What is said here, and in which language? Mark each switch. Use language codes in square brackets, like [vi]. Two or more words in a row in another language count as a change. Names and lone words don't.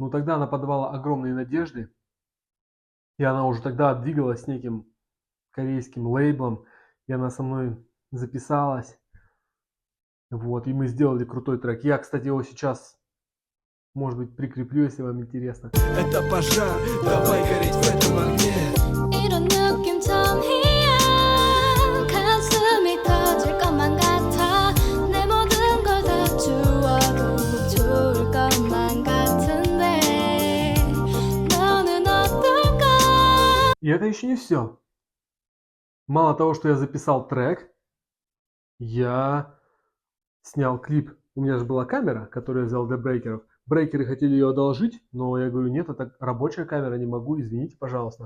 [ru] Но тогда она подавала огромные надежды, и она уже тогда двигалась с неким корейским лейблом, и она со мной записалась. Вот, и мы сделали крутой трек. Я, кстати, его сейчас, может быть, прикреплю, если вам интересно. Это пожар, давай гореть в этом огне. [ko] 이런 느낌 처음이야 가슴이 터질 것만 같아 내 모든 걸 다 주워도 좋을 것만 같은데 너는 어떨까. [ru] И это еще не все. Мало того, что я записал трек, я снял клип. У меня же была камера, которую я взял для брейкеров. Брейкеры хотели ее одолжить, но я говорю, нет, это рабочая камера, не могу, извините, пожалуйста.